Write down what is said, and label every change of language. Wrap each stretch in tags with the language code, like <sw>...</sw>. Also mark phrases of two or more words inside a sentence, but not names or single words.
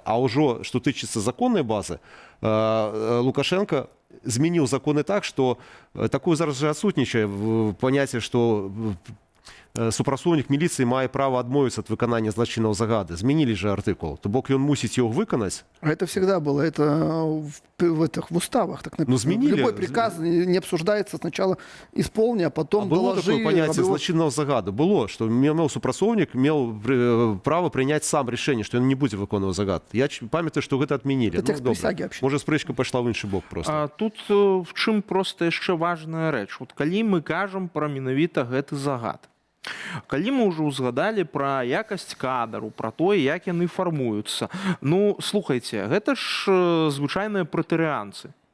<be>А ўжо, што тычыцца законнай базы, Лукашенко змяніў законы так, што такое зараз жа адсутнічае паняцце, што супрацоўнік міліцыі мае права адмовіцца ад выканання злачыннага загада. Змянілі же артыкул. То бок ён мусіць яго выканаць.</be> <ru>А это всегда было. Это в уставах так написано.</ru> <be>Ну, змянілі.</be> <ru>Любой приказ не обсуждается. Сначала исполни, а потом доложи.</ru> <be>Было такое паняцце злачыннага загаду. Было, што меў супрацоўнік, меў права прыняць сам рашэнне, што ён не будзе выконваць загад. Я памятаю, што гэта адмянілі.</be> <ru>Это текст присяги вообще.</ru> <be>Можа, спрэчка пайшла ў іншы бок просто. Тут в чым проста яшчэ важная рэч. Вот калі мы кажам пра менавіта гэты загад, калі мы ўжо ўзгадалі пра якасць кадру, пра тое, як яны фармуюцца, ну, слухайце, гэта ж звычайныя пратэрыянцы.</be>